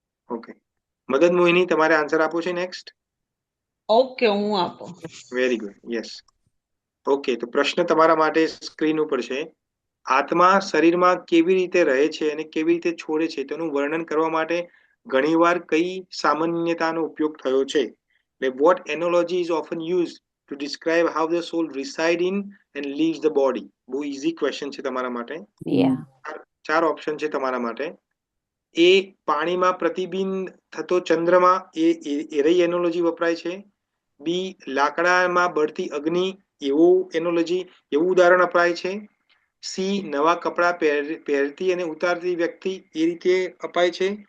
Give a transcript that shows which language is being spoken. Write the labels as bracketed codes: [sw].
[gu] Okay, મદદ મોહિની તમારે answer આપવો છે નેક્સ્ટ. ઓકે, હું આપું. [en] Very good. Yes. [gu] ઓકે, તો પ્રશ્ન તમારા માટે સ્ક્રીન ઉપર છે. આત્મા શરીરમાં કેવી રીતે રહે છે અને કેવી રીતે છોડે છે તેનું વર્ણન કરવા માટે ઘણીવાર કઈ સામાન્યતાનો ઉપયોગ થયો છે? [en] એટલે what analogy is often used to describe how the soul reside in and leaves the body? [gu] બહુ ઈઝી ક્વેશ્ચન છે તમારા માટે. 4 ઓપ્શન છે તમારા માટે. એ પાણીમાં પ્રતિબિંબ થતો ચંદ્રમા, એ રહી એનોલોજી વપરાય છે. બી લાકડામાં બળતી અગ્નિ, એવું એનોલોજી એવું ઉદાહરણ અપાય છે. સી નવા કપડા પહેરતી અને ઉતારતી વ્યક્તિ, એ રીતે અપાય છે.